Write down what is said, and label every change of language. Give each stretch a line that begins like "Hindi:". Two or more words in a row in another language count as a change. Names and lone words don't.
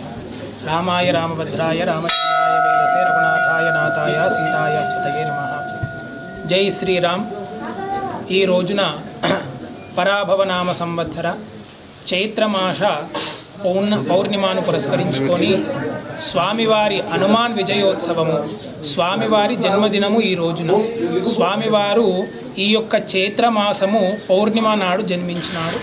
Sanskrit: रामाय रामभद्राय रामचंद्राय वेदसे रघुनाथाय नाथाय सीताय अच्युतये नमः। जय श्रीराम।
Telugu: ఈ రోజున పరాభవనామ సంవత్సర చైత్రమాస పౌర్ణిమాను పురస్కరించుకొని స్వామివారి హనుమాన్ విజయోత్సవము, స్వామివారి జన్మదినము ఈ రోజున. స్వామివారు ఈ యొక్క చైత్రమాసము పౌర్ణిమ నాడు జన్మించినారు.